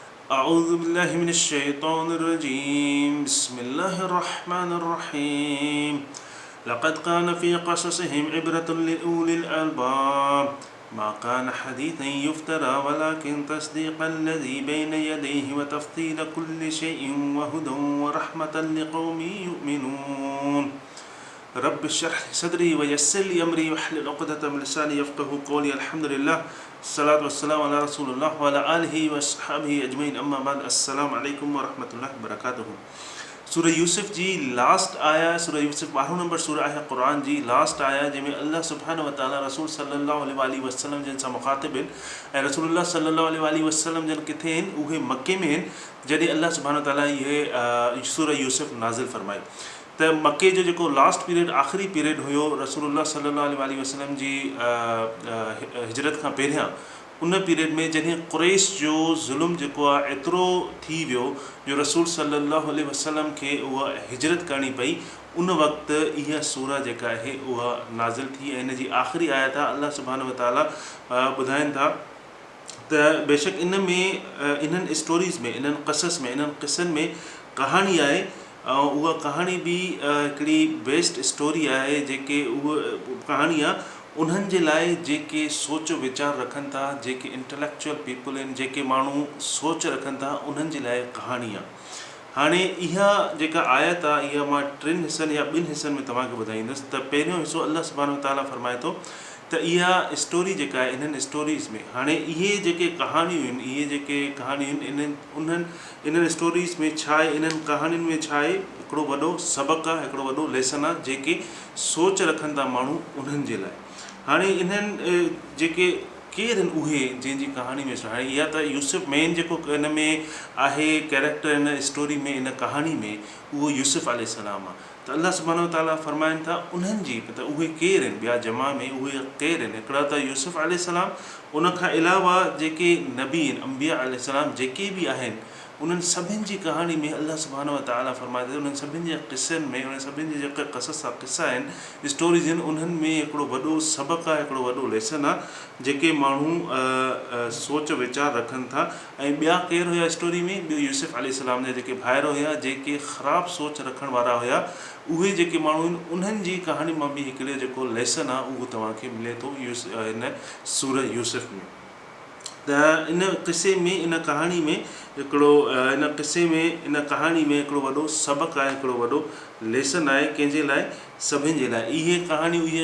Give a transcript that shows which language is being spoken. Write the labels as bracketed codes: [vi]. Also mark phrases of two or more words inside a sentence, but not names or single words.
[ar] أعوذ بالله من الشيطان الرجيم بسم الله الرحمن الرحيم لقد كان في قصصهم عبرة لأولي الألباب ما كان حديثا يفترى ولكن تصديق الذي بين يديه وتفصيل كل شيء وهدى ورحمة لقوم يؤمنون رب اشرح لي صدري ويسر لي أمري واحلل عقدة من لساني يفقهوا قولي الحمد لله الصلاة والسلام على رسول الله وعلى آله وصحبه أجمعين أما بعد السلام عليكم ورحمة الله وبركاته [sd] सूरह यूसुफ जी लास्ट आया सूरह यूसुफ 12 नंबर सूरह आहे क़ुरान जी लास्ट आया जंहिंमें [ar] الله سبحانه وتعالى رسول صلى الله عليه وسلم [sd] जिन सां मुखातिब आहिनि ऐं [ar] رسول الله صلى الله عليه وسلم [sd] जन किथे आहिनि उहे मके में आहिनि जॾहिं [ar] الله سبحانه وتعالى [sd] इहे सूरह यूसुफ नाज़िल फरमाई त मके जो जेको [en] last period [sd] आख़िरी पीरियड हुयो [ar] رسول الله صلى الله عليه وسلم [sd] जी हिजरत खां पहिरियां उन पीरियड में जॾहिं क़ुरैश जो ज़ुल्म जेको आहे एतिरो थी वियो जो [ar] رسول صلى الله عليه وسلم [sd] खे उहा हिजरत करणी पई उन वक़्तु इहा सूरह जेका आहे उहा नाज़िल थी ऐं इन जी आख़िरी आयत आहे [ar] الله سبحانه وتعالى [sd] ॿुधाइनि था त बेशक इन में इन्हनि स्टोरीज़ में इन्हनि क़सस में इन्हनि क़िसनि में कहाणी आहे ऐं उहा कहाणी बि हिकिड़ी [en] best story [sd] आहे जेके उहा कहाणी आहे उन्हनि जे लाइ जेके सोच वीचार रखनि था जेके [en] intellectual people [sd] आहिनि जेके माण्हू सोच रखनि था उन्हनि जे लाइ कहाणी आहे हाणे इहा जेका आयत आहे इहा मां 3 हिसनि या 2 हिसनि में तव्हांखे ॿुधाईंदुसि त पहिरियों हिसो [ar] الله سبحانه وتعالى [sd] फरमाए थो त इहा स्टोरी जेका आहे इन्हनि स्टोरीज़ में हाणे इहे जेके कहाणियूं आहिनि इहे जेके कहाणियूं आहिनि इन्हनि स्टोरीज़ में छा आहे इन्हनि कहाणियुनि में छा आहे हिकिड़ो वॾो सबक़ु आहे हिकिड़ो वॾो लेसन आहे जेके सोच रखनि था माण्हू उन्हनि जे लाइ हाणे इन्हनि जेके केरु आहिनि उहे जंहिंजी कहाणी में हाणे इहा त यूसुफ मेन जेको इन में आहे कैरेक्टर इन स्टोरी में इन कहाणी में उहो यूसुफ अलैहिस्सलाम आहे त [ar] الله سبحانه وتعالى [sd] फरमाइनि था उन्हनि जी त उहे केरु आहिनि ॿिया जमा में उहे केरु आहिनि हिकिड़ा त यूसुफ अलैहिस्सलाम उन खां अलावा जेके नबी आहिनि अंबिया अलैहिस्सलाम जेके बि आहिनि उन्हनि सभिनि जी कहाणी में [ar] الله سبحانه وتعالى [sd] फरमाए थो उन्हनि सभिनि जे क़िसनि में उन्हनि सभिनि जे जेका क़सस आहे क़िसा आहिनि स्टोरीज़ आहिनि उन्हनि में हिकिड़ो वॾो सबक़ु आहे हिकिड़ो वॾो लेसन आहे जेके माण्हू सोच वीचार रखनि था ऐं ॿिया केरु हुया स्टोरी में ॿियो यूसुफ अलैहिस्सलाम जा जेके भाइर हुया जेके ख़राबु सोच रखण वारा हुया उहे जेके माण्हू आहिनि उन्हनि जी कहाणी मां बि हिकिड़ो जेको लेसन आहे उहो तव्हांखे मिले थो इन सूरह यूसुफ में त इन क़िसे में इन कहाणी में हिकिड़ो इन क़िसे में इन कहाणी में हिकिड़ो वॾो सबक़ु आहे हिकिड़ो वॾो लेसन आहे कंहिंजे लाइ सभिनि जे लाइ इहे कहाणियूं इहे